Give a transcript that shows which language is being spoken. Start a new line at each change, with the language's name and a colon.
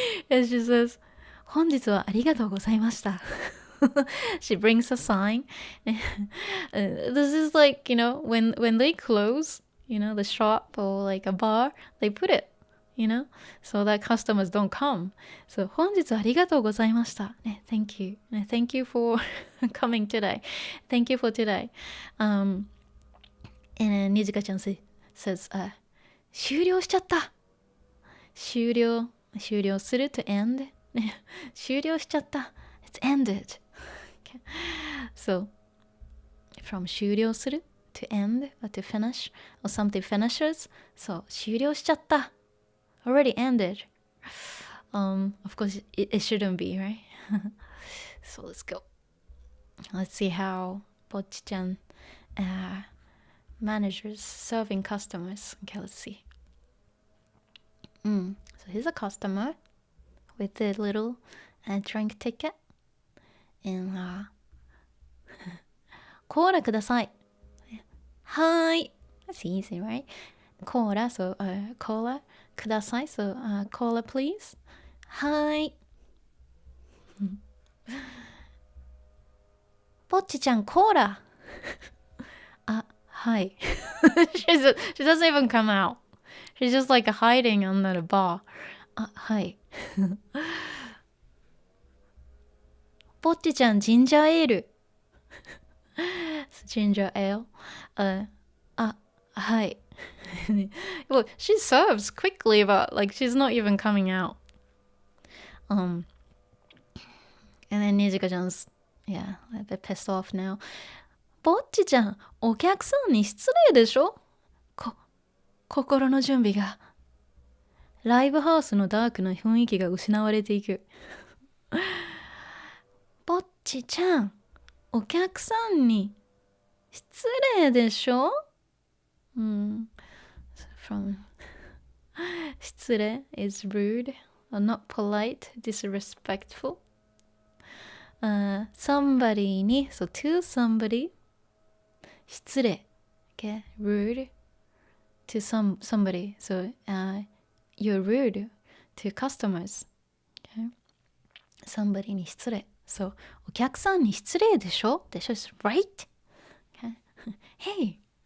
English: And she says,
Japanese: 本日はありがとうございました。
English: She brings a sign. This is like, when they close, the shop or like a bar, they put it, so that customers don't come. So,
Japanese: 本日はありがとうございました。
English: Thank you. Thank you for coming today. Thank you for today. And Nijika chan says,
Japanese: 終了しちゃった。
English: 終了する to end.
Japanese: 終了しちゃった。
English: It's ended. Okay. So, from 終了する to end or to finish or something finishes. So,
Japanese: 終了しちゃった。
English: Already ended. Of course, it shouldn't be, right? So, let's go. Let's see how Bocchi-chan managers serving customers. Okay, let's see. So here's a customer with a little drink ticket.
Japanese: And コーラください。はい。
English: That's easy, right? コーラ so cola ください so cola please.
Japanese: はい。ぼっちちゃんコーラ。
English: Hi. she doesn't even come out. She's just like hiding under the bar. Hi.
Japanese: ぼっちちゃんジンジャーエール。
English: Ginger ale. Hi. Well, she serves quickly, but like she's not even coming out. And then Nijika-chan's a bit pissed off now.
Japanese: ぼっちちゃん、お客さんに失礼でしょ？心の準備が。ライブハウスのダークな雰囲気が失われていく。ぼっちちゃん、お客さんに失礼でしょ？
English: from 失礼 is rude or not polite, disrespectful. Somebody に so to somebody 失礼 okay rude to somebody so you're rude to customers okay somebody に失礼 so
Japanese: お客さんに失礼でしょでしょ
English: is right okay hey